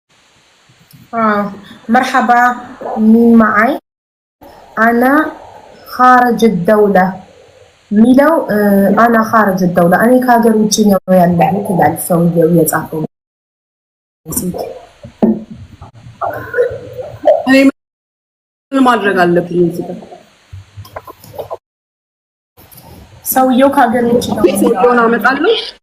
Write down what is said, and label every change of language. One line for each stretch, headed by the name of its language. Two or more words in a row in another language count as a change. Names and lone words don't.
Arabic: مرحبا مين معي؟ أنا خارج الدولة
Amharic: ሚለው
Arabic: አና خارج الدولة
Amharic: እኔ ከሀገር ውጪ ነው ያለሁት ይላል ሰውየው የጻፈው እኔ ምን ማድረግ አለብኝ እዚህ ጋር ሰውየው ከሀገር ውጪ ነው ሰውየውን አመጣለሁ